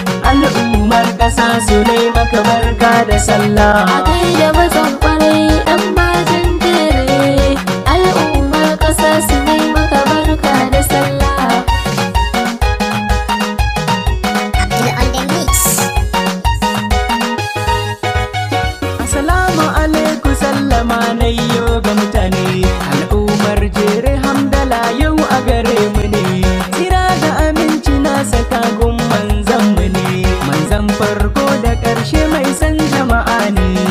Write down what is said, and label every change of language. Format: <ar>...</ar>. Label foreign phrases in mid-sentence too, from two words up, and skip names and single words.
<ha>Al'ummar ƙasa su nai maka barka da sallah. A gaida mazan kwarai, ɗan majan jere. Al'ummar ƙasa su nai maka barka da sallah.</ha> <en>Abdul on the mix.</en> <ar>Assalamu alaikum,</ar> <ha>sallama na yo ga mutane. Al'ummar jere hamdala yau a gare mu ne. Tsira da aminci na saka gun manzan mu ne. Manzan farko da ƙarshe mai san jama'a ne.</ha>